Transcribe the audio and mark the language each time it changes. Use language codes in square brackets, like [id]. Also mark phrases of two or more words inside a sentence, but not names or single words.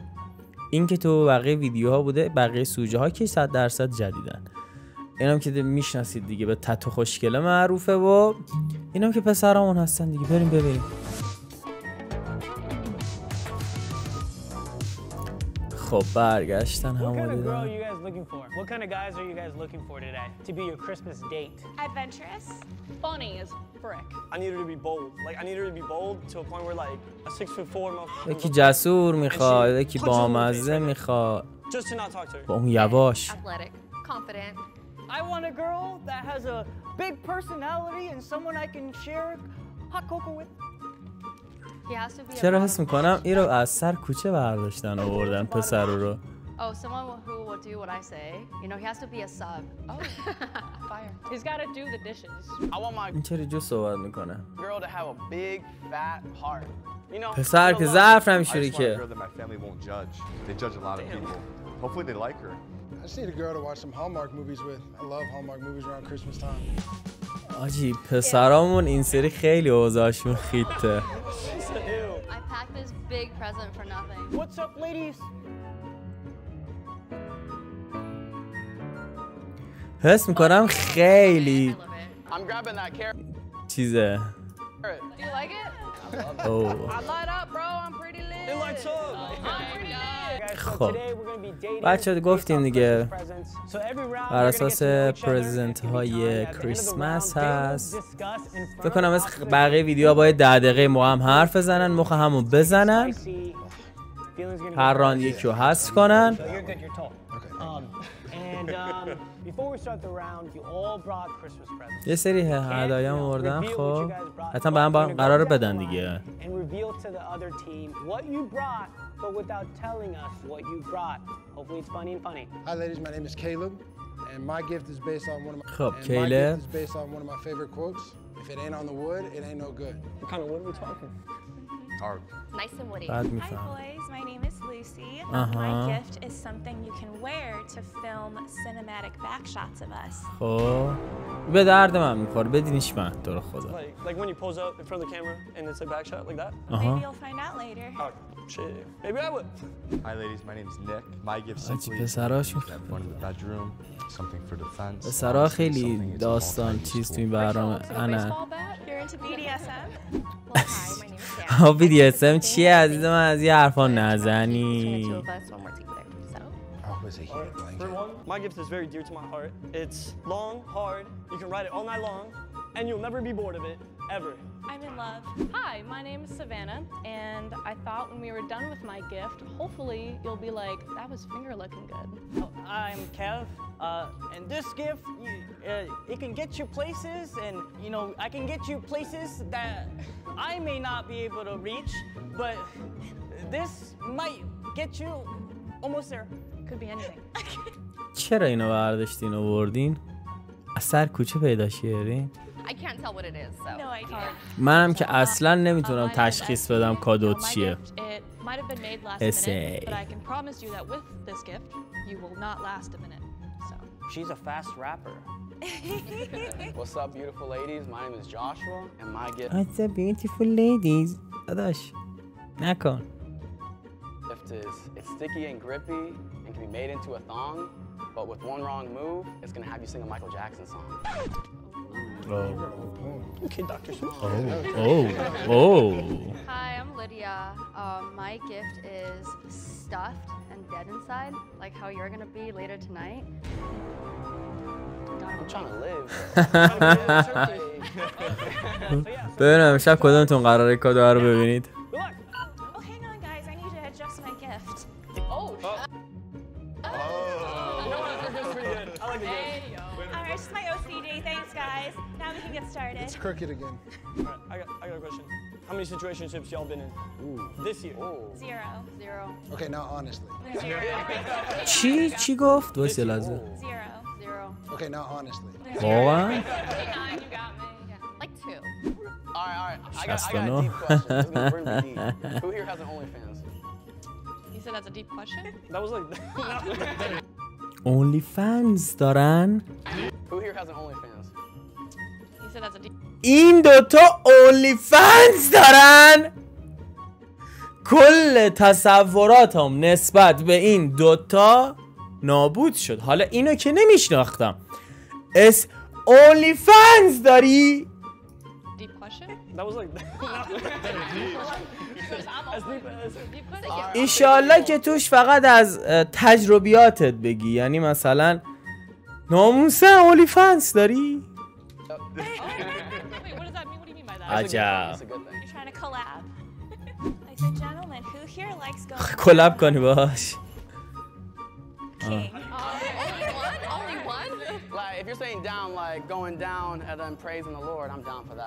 [fa] این که تو بقیه ویدیوها بوده، بقیه سوژه ها که 100% جدیدن. اینم که میشناسید دیگه، به تتو خوشگله معروفه و اینم که پسرامون هستن دیگه. بریم ببینیم. خب برگشتن همون دیدن. [en] What kind of guys are you guys looking for today to be your Christmas date? Adventurous? Funny as frick. I need her to be bold. Like I need her to be bold to a point where like a 6'4" motherfucker. [fa] یکی جسور میخواد، یکی بامزه میخواد. [en] Just to not talk to her. [fa] با اون یواش. [en] Athletic, confident. I want a girl that has a big personality and someone I can share hot cocoa with. He has to be a [fa] چرا حس میکنم این رو از سر کوچه برداشتن آوردن پسر رو. [en] Oh, someone who will do what I say. You know, he has to be a sub. Oh, fire. He's got to do the dishes. I want my [fa] این چرا جو صحبت میکنه؟ [en] girl to have a big fat heart. You know. [fa] پسر که ظرف نمیشوری [en] I just want a [fa] که. [en] girl that my family won't judge. They judge a lot of people. Hopefully they like her. I just need a girl to watch some Hallmark movies with. I love Hallmark movies around Christmas time. [fa] آجی پسرامون این سری خیلی اوضاعشون خیته. [en] I packed this big present for nothing. What's up, ladies? [fa] حس میکنم خیلی [en] I love it. I'm grabbing that carrot. [fa] چیزه. [en] Do you like it? اوه. I light up, bro. I'm pretty lit. It lights up. Guys, so [fa] خب. [en] today we're going to be dating. [fa] بچه گفتیم دیگه [en] presents. So every round [fa] بر [en] we're gonna get [fa] اساس [en] to know each other. [fa] پرزنت [en] It can be [fa] های [en] fun. At the end of the [fa] کریسمس [en] round, they will [fa] هست. [en] discuss in front [fa] فکر کنم [en] of [fa] مثل [en] us [fa] بقیه ویدیوها باید 10 دقیقه ما هم حرف بزنن، مخ همو بزنن، [en] spicy. Feelings gonna [fa] هر [en] get [fa] راند یکی رو حذف کنن. [en] So you're good, you're tall. And before we start the round, you all brought Christmas presents. [fa] یه سری هدایا آوردن. خب حتما به هم قرار بدن دیگه. [en] And reveal to the other team what you brought, but without telling us what you brought. Hopefully it's funny and funny. Hi ladies, my name is Caleb, and my gift is based on one of my. [fa] خب [en] and my Caleb. gift is based on one of my favorite quotes. If it ain't on the wood, it ain't no good. What kind of wood are we talking? Art. Nice and woody. [fa] بعد [en] Hi [fa] میفهم. [en] boys, my name is Lucy. Uh-huh. My gift is something you can wear to film cinematic back shots of us. [fa] خب به درد من میخوره، بدینش من تو رو خدا. [en] Like when you pose up in front of the camera and it's a back shot like that? Maybe [fa] آها. [en] you'll find out later. Oh shit. Maybe I would. Hi ladies, my name is Nick. My gift [fa] آجی [en] simply is [fa] پسراشون [en] have fun in the bedroom, something for defense. [fa] پسرها [en] Honestly, [fa] خیلی [en] something it's [fa] داستان [en] all [fa] چیز [en] time [fa] تو این [en] useful. [fa] برنامه. [en] So انا baseball bat? You're into BDSM? Well, hi, my name is Sarah. [fa] ها BDSM چیه عزیز من؟ از یه حرفا [en] Between the [fa] نزنی. [en] two of us when we're together. So. Oh, is a heated For blanket. one, my gift is very dear to my heart. It's long, hard. You can ride it all night long, and you'll never be bored of it ever. I'm in love. Hi, my name is Savannah, and I thought when we were done with my gift, hopefully you'll be like, that was finger looking good. I'm Kev, and this gift, it can get you places, and you know, I can get you places that I may not be able to reach, but this might get you almost there. Could be anything. [fa] چرا اینو برداشتین و بردین؟ از سر کوچه پیدا کردین؟ [en] I can't tell what it is, so. No idea. [fa] منم که اصلا نمیتونم تشخیص بدم کادوت [en] My [fa] چیه. [en] gift, it might have been made last Essay. minute, but I can promise you that with this gift, you will not last a minute. So. She's a fast rapper. What's up, beautiful ladies? My name is Joshua, and my gift What's up beautiful ladies [fa] داداش نکن [en] is it's sticky and grippy and can be made into a thong, but with one wrong move, it's gonna have you sing a Michael Jackson song. Okay, Dr. Smith. oh Hi, I'm Lydia. My gift is stuffed and dead inside, like how you're gonna be later tonight. God, I'm trying to live. [fa] ببینم امشب کدومتون قراره کادو رو ببینید [en] Oh, hang on, guys. I need to adjust my gift. Alright, it's just my OCD. Thanks, guys. Now we can get started. It's crooked again. I got a question. How many situationships y'all been in this year? Zero. Zero. Okay, now honestly. [fa] چی گفت؟ وایس لحظه [en] Zero. Zero. Okay, now honestly. [fa] واقعا؟ [en] You got me. Yeah. Like two. All right. I got a deep question. This is gonna bring me deep. Who here has an OnlyFans? You said that's a deep question? That was like. [fa] only fans دارن؟ [en] Who here has an OnlyFans? You said that's a deep. [fa] این دوتا only fans دارن؟ کل تصوراتم نسبت به این دوتا نابود شد. حالا اینو که نمیشناختم. only fans داری؟ [en] Deep question? That was like. As deep as. [fa] ایشالله که توش فقط از تجربیاتت بگی. یعنی مثلا ناموسا only fans داری؟ [en] Wait, what does that mean? What do you mean by that? [fa] عجب. [en] That's a good thing. You're trying to collab. I said, gentlemen, who here likes going [fa] کلاب کنی باش. [en] king? Only one? Like, if you're saying down, like going down and then praising the Lord, I'm down for that.